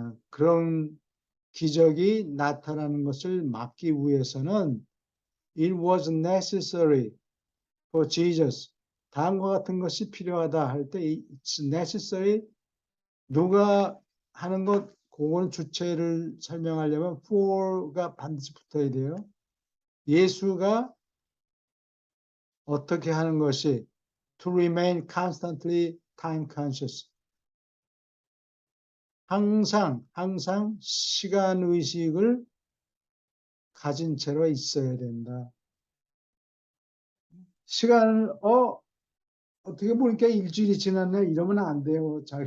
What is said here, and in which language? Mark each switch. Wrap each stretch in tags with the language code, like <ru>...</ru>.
<ko>그런 기적이 나타나는 것을 막기 위해서는</ko> <en>it was necessary for Jesus.</en> <ko>다음과 같은 것이 필요하다 할 때</ko> <en>it's necessary.</en> <ko>누가 하는 것, 그건 주체를 설명하려면 for가 반드시 붙어야 돼요. 예수가 어떻게 하는 것이</ko> <en>to remain constantly time conscious.</en> <ko>항상 시간 의식을 가진 채로 있어야 된다. 시간을 어떻게 보니까 일주일이 지났네 이러면 안 돼요.</ko>